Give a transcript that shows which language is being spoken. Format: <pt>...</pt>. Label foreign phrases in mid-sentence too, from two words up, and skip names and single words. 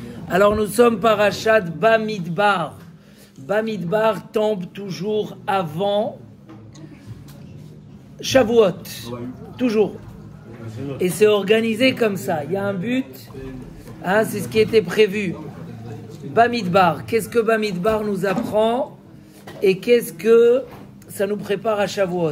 <fr>Alors nous sommes parashat Bamidbar. Bamidbar tombe toujours avant Shavuot. Toujours. Et c'est organisé comme ça. Il y a un but. C'est ce qui était prévu. Bamidbar. Qu'est-ce que Bamidbar nous apprend et qu'est-ce que ça nous prépare à Shavuot?</fr>